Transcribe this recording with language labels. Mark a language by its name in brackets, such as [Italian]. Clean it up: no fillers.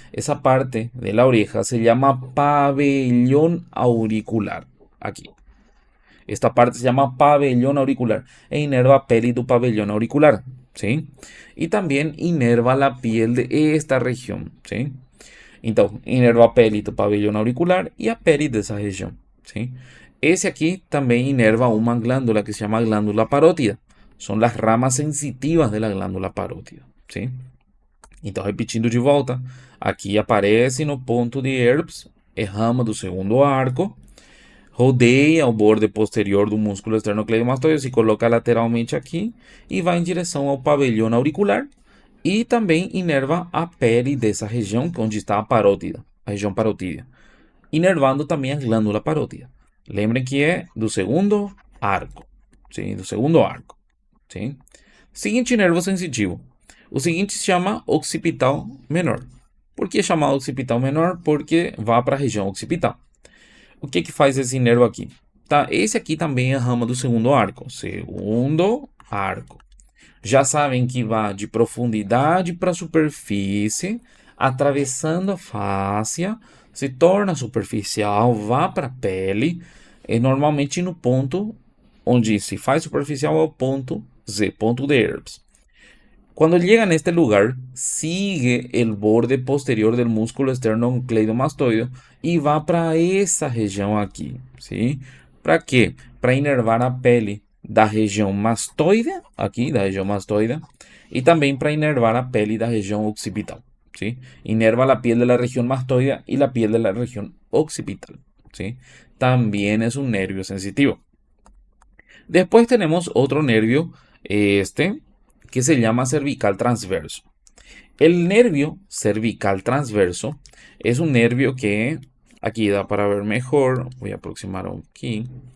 [Spanish] Esa parte de la oreja se llama pabellón auricular, aquí. Esta parte se llama pabellón auricular [Portuguese] e inerva a pele do [Spanish] pabellón auricular, ¿sí? Y también inerva la piel de esta región, ¿sí? [Portuguese] Então, inerva a pele do pabellón auricular e a pele dessa região, ¿sí? Esse aqui também inerva uma glândula que [Spanish] se llama glándula parótida. Son las ramas sensitivas de la glándula parótida, ¿sí? [Portuguese] Então, repetindo de volta, aqui aparece no ponto de Erbs, é rama do segundo arco, rodeia o borde posterior do músculo esternocleidomastoideo, se coloca lateralmente aqui e vai em direção ao pavilhão auricular e também inerva a pele dessa região onde está a parótida, a região parotídea, inervando também a glândula parótida. Lembrem que é do segundo arco, sim, do segundo arco. Sim? Seguinte nervo sensitivo. O seguinte se chama occipital menor. Por que chamar occipital menor? Porque vai para a região occipital. O que faz esse nervo aqui? Tá? Esse aqui também é a rama do segundo arco. Segundo arco. Já sabem que vai de profundidade para a superfície, atravessando a fáscia, se torna superficial, vai para a pele, e normalmente no ponto onde se faz superficial é o ponto Z, ponto de Erbs. [Spanish] Cuando llega a este lugar, sigue el borde posterior del músculo esternocleidomastoideo y va [Portuguese] para essa região aqui, [Spanish] ¿sí? [Portuguese] ¿Para quê? Para inervar a pele da região mastoide, aqui da região mastoide, e também para inervar a pele da região occipital, ¿sí? [Spanish] Inerva la piel de la región mastoide y la piel de la región occipital, ¿sí? También es un nervio sensitivo. Después tenemos otro nervio, que se llama cervical transverso. El nervio cervical transverso es un nervio que, aquí da para ver mejor, voy a aproximar aquí.